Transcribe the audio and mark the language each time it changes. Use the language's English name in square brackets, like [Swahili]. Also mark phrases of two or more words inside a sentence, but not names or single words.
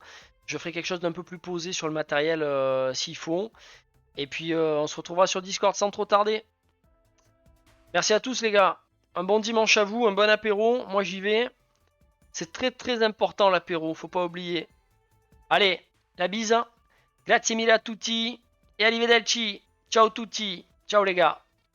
[French] Je ferai quelque chose d'un peu plus posé sur le matériel s'il faut. Et puis on se retrouvera sur Discord sans trop tarder. Merci à tous les gars, un bon dimanche à vous, un bon apéro, moi j'y vais. C'est très très important l'apéro, faut pas oublier. Allez, la bise. [Italian] Grazie mille a tutti e arrivederci. Ciao tutti. [French] Ciao les gars.